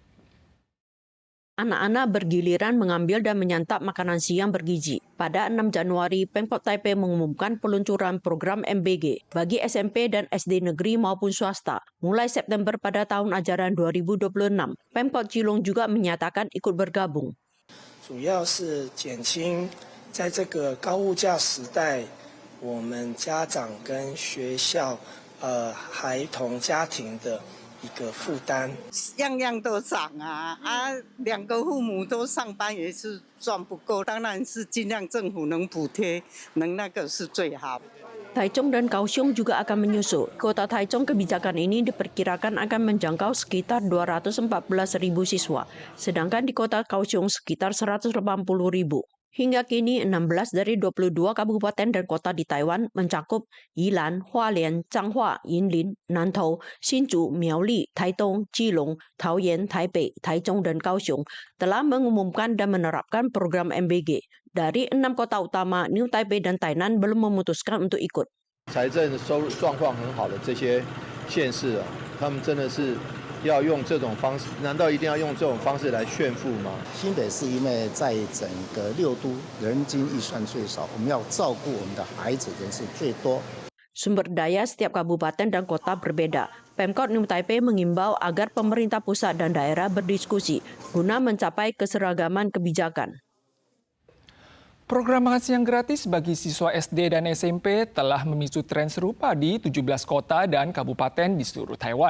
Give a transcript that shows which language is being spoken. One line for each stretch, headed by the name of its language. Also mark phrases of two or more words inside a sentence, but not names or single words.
Indonesian: Anak-anak bergiliran mengambil dan menyantap makanan siang bergizi. Pada 6 Januari, Pemkot Taipei mengumumkan peluncuran program MBG bagi SMP dan SD negeri maupun swasta. Mulai September pada tahun ajaran 2026, Pemkot Keelung juga menyatakan ikut bergabung.
Chinese: 主要是减轻在这个高物价时代，我们家长跟学校、孩童家庭的一个负担，样样都涨啊！两个父母都上班也是赚不够，当然是尽量政府能补贴，能那个是最好。
Indonesian: Taichung dan Kaohsiung juga akan menyusul. Kota Taichung kebijakan ini diperkirakan akan menjangkau sekitar 214.000 siswa, sedangkan di kota Kaohsiung sekitar 180.000. Hingga kini 16 dari 22 kabupaten dan kota di Taiwan mencakup Yilan, Hualien, Changhua, Yinlin, Nantou, Hsinchu, Miaoli, Taitung, Keelung, Taoyuan, Taipei, Taichung, dan Kaohsiung telah mengumumkan dan menerapkan program MBG. Dari 6 kota utama, New Taipei dan Tainan belum memutuskan untuk ikut.
Chinese: 财政收入状况很好的这些县市他们真的是要用这种方式，难道一定要用这种方式来炫富吗？新北市因为在整个6都人均预算最少，我们要照顾我们的孩子人数最多。
Indonesian: Sumber daya setiap kabupaten dan kota berbeda. Pemkot New Taipei mengimbau agar pemerintah pusat dan daerah berdiskusi guna mencapai keseragaman kebijakan. Program makan siang gratis bagi siswa SD dan SMP telah memicu tren serupa di 17 kota dan kabupaten di seluruh Taiwan.